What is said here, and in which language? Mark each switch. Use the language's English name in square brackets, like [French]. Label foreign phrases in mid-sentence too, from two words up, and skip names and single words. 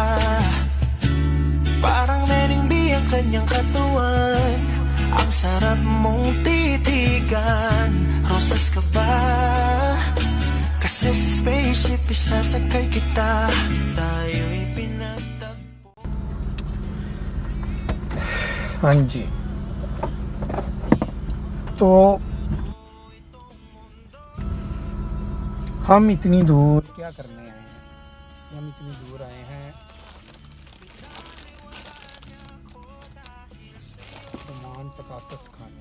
[Filipino] Parang nenbi ang kanyang katawan. Ang sarap mong titigan. Rosas ka ba? Kasi sa spaceship isasakay kita. Tayo'y pinagtagpo. [Hindi] हाँ जी, तो हम इतनी दूर क्या करने आए हैं? हम इतनी दूर आए हैं सामान पतातस खाने.